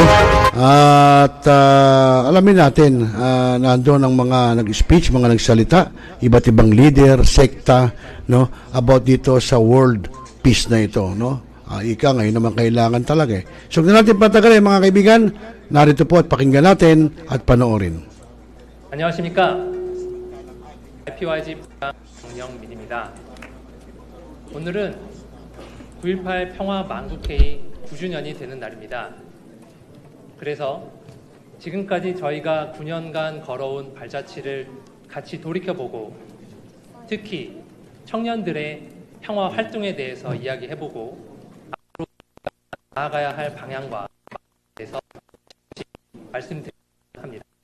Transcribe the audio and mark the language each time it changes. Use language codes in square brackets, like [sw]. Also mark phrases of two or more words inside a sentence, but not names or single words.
[tl] At alamin natin, nandoon ang mga nag-speech, mga nagsalita, iba't ibang leader, sekta, no, about dito sa [en] world peace [tl] na ito, no? Ika ngayon naman kailangan talaga. So, kung natin patagalin mga kaibigan, narito po at pakinggan natin at panoorin. [ko] 안녕하십니까? PYG 정영민입니다. 오늘은 9.18 평화 만국회의 9주년이 되는 날입니다. 그래서 지금까지 저희가 9년간 걸어온 발자취를 같이 돌이켜보고 특히 청년들의 평화 활동에 대해서 이야기해보고 앞으로 나아가야 할 방향과 대해서 말씀드리도록 합니다.